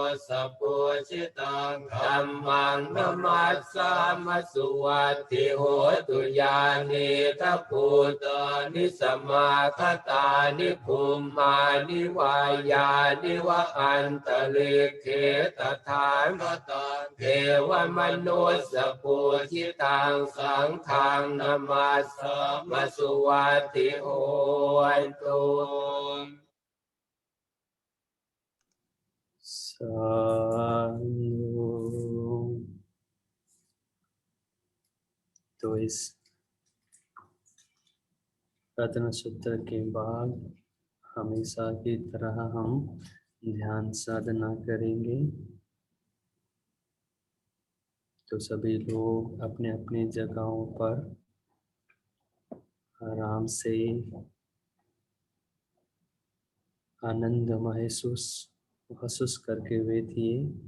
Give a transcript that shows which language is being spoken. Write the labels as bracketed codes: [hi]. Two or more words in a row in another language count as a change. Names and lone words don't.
[pi] สสปุสิตังธัมมังนมัสสามสุวัตติโหตุญาณิทัพภูตานิสมาคตานิภูมานิวายานิวะอันตริเขตถาคตังเทวมนุสสปุสิตังสังฆังนมัสสามสุวัตติโหตุ [hi] สาธุ तो इस रत्न सूत्र के बाद हमेशा की तरह हम ध्यान साधना करेंगे। तो सभी लोग अपने अपने जगहों पर आराम से आनंद महसूस करके बैठिए।